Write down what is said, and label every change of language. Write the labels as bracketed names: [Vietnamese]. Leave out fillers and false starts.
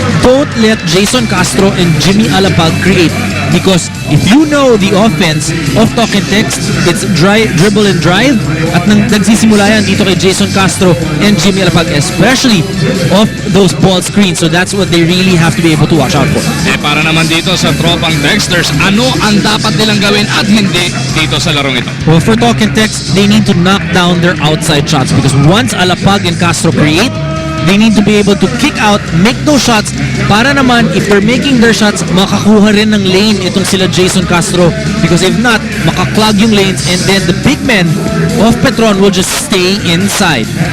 [English] Don't let Jason Castro and Jimmy Alapag create, because if you know the offense of Talk and Text, it's dribble and drive, [Filipino] at nagsisimula yan dito kay [English] Jason Castro and Jimmy Alapag, especially off those ball screens. So that's what they really have to be able to watch out for. [Filipino] Para naman dito sa tropang Texters, ano ang dapat nilang gawin at hindi dito sa larong ito? [English] Well, for Talk and Text, they need to knock down their outside shots, because once Alapag and Castro create, they need to be able to kick out, make those shots, [Filipino] para naman, [English] if they're making their shots, [Filipino] makakuha rin ng lane itong sila [English] Jason Castro, because if not, [Filipino] makaklag yung [English] lanes, and then the big men of Petron will just stay inside.